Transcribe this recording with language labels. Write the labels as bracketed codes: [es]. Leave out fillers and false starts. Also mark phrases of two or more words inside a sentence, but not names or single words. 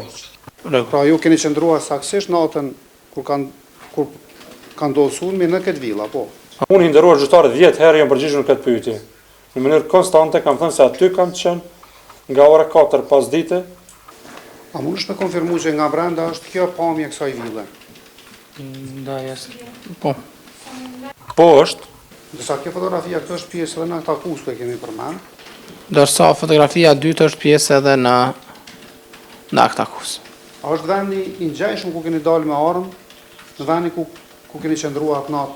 [sq] Pra ju keni qëndruar saktësisht natën kur ka ndodhur sulmi në këtë villa, po. Unë i nderuar gjyqtarë 10 herë jam përgjigjur në këtë pyetje. Në mënyrë konstante kam thënë se aty kam qenë nga ora 4 pasdite. A mundesh me konfirmu që nga brenda është kjo pamje e kësaj ville? [sr] Da, jeste. [sq] Po. Po është. Disa kjo fotografia këto është pjesë edhe në këta kustu e kemi përmend. Ndërsa fotografia e dytë është pjesë edhe në aktakus. A është vendi i ngjajshëm ku keni dalë me armë, në vendi ku keni qëndruar atë natë?